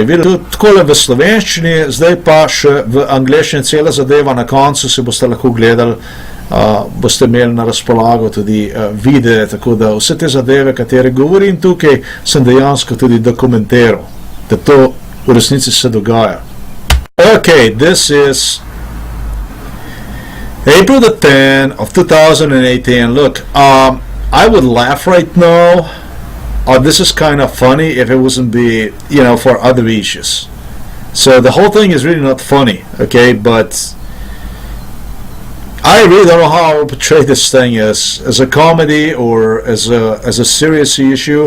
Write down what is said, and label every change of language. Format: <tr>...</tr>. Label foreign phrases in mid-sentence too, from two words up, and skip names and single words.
<sl>Vidite, takole v slovenščini, zdaj pa še v angleščini cela zadeva, na koncu se boste lahko gledali, boste imeli na razpolago tudi videe, tako da vse te zadeve, katere govorim tukaj, sem dejansko tudi dokumentiral, da to v resnici se dogaja.</sl> <en>Okay, this is April the 10th of 2018. Look, I would laugh right now. This is kind of funny if it wasn't be, you know, for other issues. So the whole thing is really not funny, okay, but I really don't know how I would portray this thing as a comedy or as a serious issue.</en>